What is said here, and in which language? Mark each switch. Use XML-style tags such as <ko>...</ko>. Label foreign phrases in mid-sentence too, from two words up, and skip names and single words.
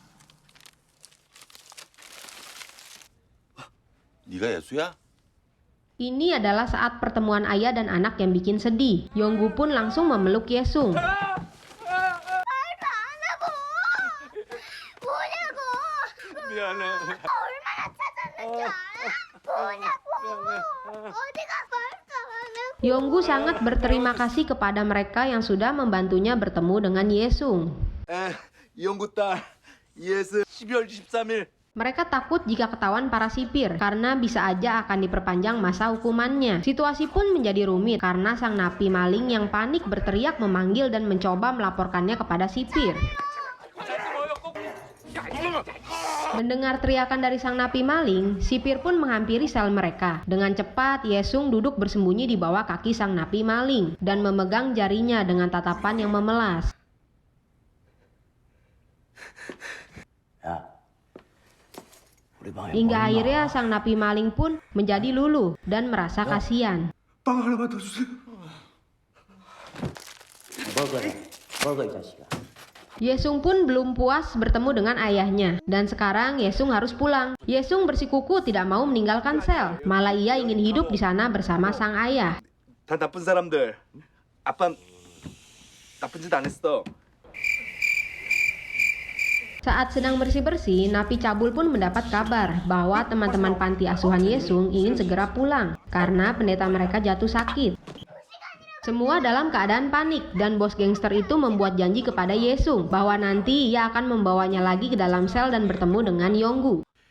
<ko>네가 예수야?</ko> <id>Ini adalah saat pertemuan ayah dan anak yang bikin sedih. Yonggu pun langsung memeluk Yesung.</id> <ko>미안해.</ko> <id>Yonggu sangat berterima kasih kepada mereka yang sudah membantunya bertemu dengan Yesung.</id> <ko>이영구 딸 예스 12월 23일.</ko> <id>Mereka takut jika ketahuan para sipir karena bisa aja akan diperpanjang masa hukumannya. Situasi pun menjadi rumit karena sang napi maling yang panik berteriak memanggil dan mencoba melaporkannya kepada sipir. Mendengar teriakan dari sang napi maling, sipir pun menghampiri sel mereka. Dengan cepat, Yesung duduk bersembunyi di bawah kaki sang napi maling dan memegang jarinya dengan tatapan yang memelas. Hingga akhirnya sang napi maling pun menjadi luluh dan merasa kasihan.</id> <ko>빵 하나만 더 주세요. 먹어 이 자식아.</ko> <id>Yesung pun belum puas bertemu dengan ayahnya dan sekarang Yesung harus pulang. Yesung bersikuku tidak mau meninggalkan sel, malah ia ingin hidup di sana bersama sang ayah.</id> <ko>다 나쁜 사람들. 아빠 나쁜 짓 안 했어.</ko> <id>Saat sedang bersih-bersih, napi cabul pun mendapat kabar bahwa teman-teman panti asuhan Yesung ingin segera pulang karena pendeta mereka jatuh sakit. Semua dalam keadaan panik dan bos gangster itu membuat janji kepada Yesung bahwa nanti ia akan membawanya lagi ke dalam sel dan bertemu dengan Yonggu.</id>